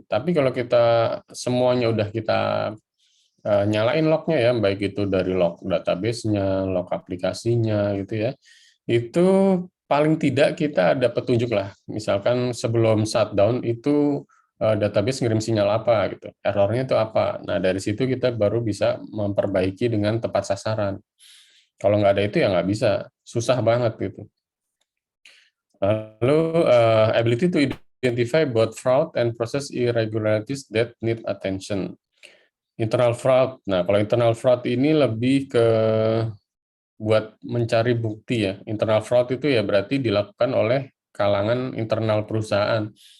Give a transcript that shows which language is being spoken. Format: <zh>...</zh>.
<id>Tapi kalau kita semuanya udah kita nyalain lognya ya, baik itu dari log database-nya, log aplikasinya gitu ya, itu paling tidak kita ada petunjuk lah. Misalkan sebelum shutdown itu database ngirim sinyal apa gitu, errornya itu apa. Nah dari situ kita baru bisa memperbaiki dengan tepat sasaran. Kalau nggak ada itu ya nggak bisa, susah banget gitu. Lalu</id> <en>ability to identify both fraud and process irregularities that need attention. Internal fraud.</en> <id>Nah kalau internal fraud ini lebih ke buat mencari bukti ya. Internal fraud itu ya berarti dilakukan oleh kalangan internal perusahaan.</id>